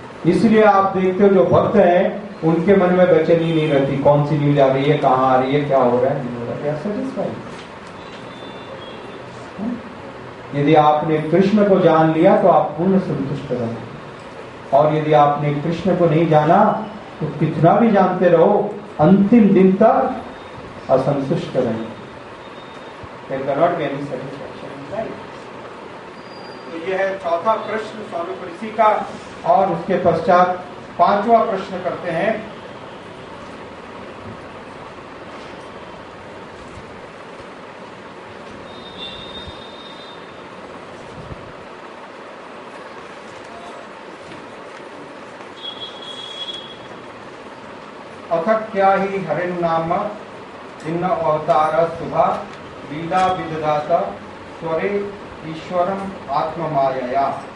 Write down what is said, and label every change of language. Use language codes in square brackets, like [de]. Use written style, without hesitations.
[hi] इसलिए आप देखते हो जो भक्त हैं उनके मन में बेचैनी नहीं रहती, कौन सी न्यूज आ रही है, कहां आ रही है, क्या हो रहा है, नहीं हो रहा है, सेटिस्फाइड। यदि आपने कृष्ण को जान लिया तो आप पूर्ण संतुष्ट रहोगे, और यदि आपने कृष्ण को नहीं जाना तो कितना भी जानते रहो, अंतिम दिन तक असंतुष्ट रहेंगे। [en] There cannot be any satisfaction in life. [hi] तो यह है चौथा प्रश्न स्वारूप ऋषि का। और उसके पश्चात पांचवा प्रश्न करते हैं, [sa] अथ क्या ही हरिन नाम जिन्न अवतार शुभा लीला विदधाता स्वरे ईश्वरम आत्ममायया।